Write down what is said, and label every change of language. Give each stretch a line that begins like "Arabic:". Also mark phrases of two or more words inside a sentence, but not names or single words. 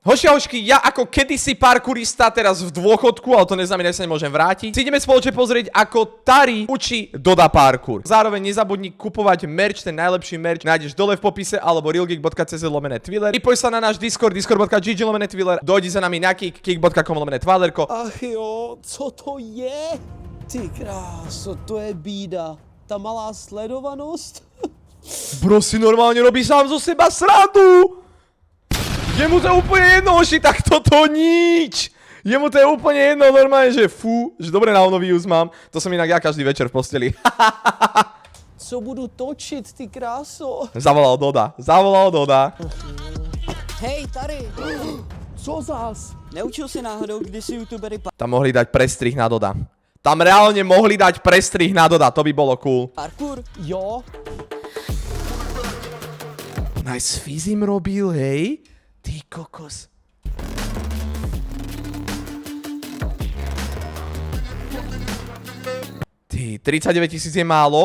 Slovak: Hošiahošky, ja ako kedysi parkourista, teraz v dôchodku, ale to neznamená, že sa nemôžem vrátiť, si ideme spoločne pozrieť, ako Tari učí Doda parkour. Zároveň nezabudni kupovať merch, ten najlepší merch nájdeš dole v popise alebo realgeek.cz/Twiller. Pripoj sa na náš Discord, discord.gg/Twiller, dojdi za nami na kick.com/Tvalerko.
Czech: Ach jo, co to je? Ty kráso, to je bída. Ta malá sledovanost?
Slovak: Bro si normálne robí sám zo seba srandu! Jemu to je úplne jedno, oši, tak toto nič! Jemu to je úplne jedno, normálne, že fú, že dobre na views mám. To som inak ja každý večer v posteli.
Czech: Co budu točit, ty kráso? Zavolal Doda. Hej, Tari, Co zás? neučil si náhodou, kdy si youtubery
Slovak: Tam mohli dať prestrih na Doda. Tam reálne mohli dať prestrih na Doda, to by bolo cool.
Czech: parkour? Jo,
Slovak: Nice Fizim robil, hej? Ty kokos. Ty, 39 000 je málo.